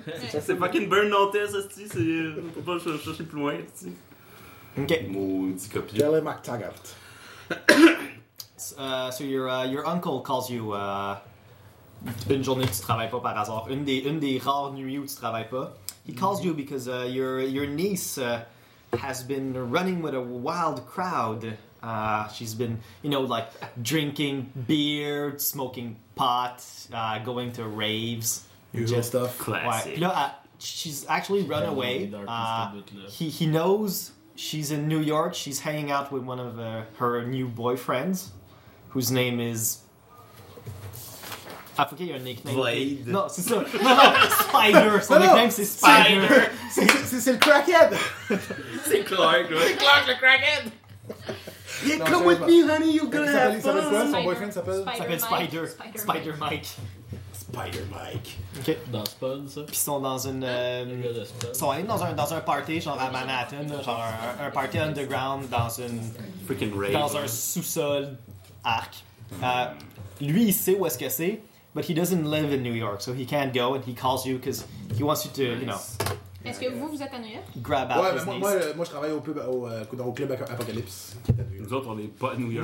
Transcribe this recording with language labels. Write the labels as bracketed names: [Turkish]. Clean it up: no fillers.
[French] c'est fucking Burn Notice, c'est ça. Faut pas chercher plus loin, c'est ça. Ok. Maudit copier. Kelly McTaggart. [English] Your uncle calls you [French] une journée où tu travailles pas par hasard. Une des rares nuits où tu travailles pas. [English] He calls you because your niece has been running with a wild crowd. She's been, you know, like drinking beer, smoking pot, going to raves. Usual stuff. Classic. [French] Ouais. Puis là, [English] she's actually run away. He knows. She's in New York. She's hanging out with one of her new boyfriends, whose name is... I forget your nickname. Blade. [French] No, c'est ça. No, Spider. Son nickname, c'est Spider. C'est le crackhead. C'est Clark, oui. C'est Clark, le crackhead. [English] Yeah, non, come with me, honey. You're gonna have fun. [French] Son boyfriend s'appelle... S'appelle Spider. Spider Mike. Spider Mike. Ok. Dans Spawn, ça. Pis ils sont dans une. Ils sont allés dans un party, genre à Manhattan, genre un party underground dans une. [English] Freaking rave. [French] Dans un sous-sol arc. Lui, il sait où est-ce que c'est, [English] but he doesn't live in New York, so he can't go and he calls you because he wants you to, you know. [French] Est-ce que vous êtes à New York? [English] Grab out. [French] Ouais, mais moi je travaille dans le club Apocalypse. Nous autres, on n'est pas à New York.